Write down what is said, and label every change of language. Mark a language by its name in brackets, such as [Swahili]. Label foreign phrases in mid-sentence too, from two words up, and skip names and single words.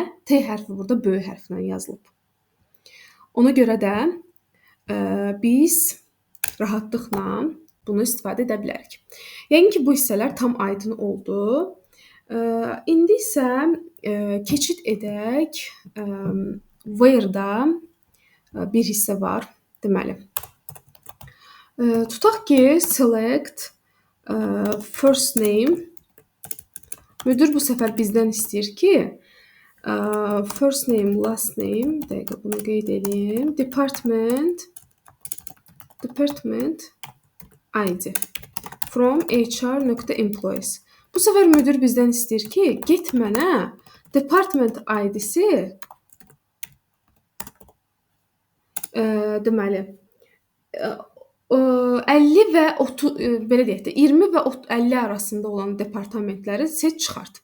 [Azerbaijani] T hərfi burada böyük hərflə yazılıb. Ona görə də biz rahatlıqla bunu istifadə edə bilərik. Yəni ki, bu hissələr tam aydın oldu. İndi isə keçid edək. Where-da bir hissə var. Deməli, tutaq ki, [English] select first name. [Azerbaijani] Müdür bu səfər bizdən istəyir ki, [English] first name, last name, [Azerbaijani] dəqiqə bunu qeyd edeyim. [English] Department ID from HR.employees. [Azerbaijani] Bu səfər müdür bizdən istəyir ki, get mənə [English] department ID-si [Azerbaijani] deməli 50 və 30 belə deyək də 20 və 50 arasında olan departamentləri seç çıxart.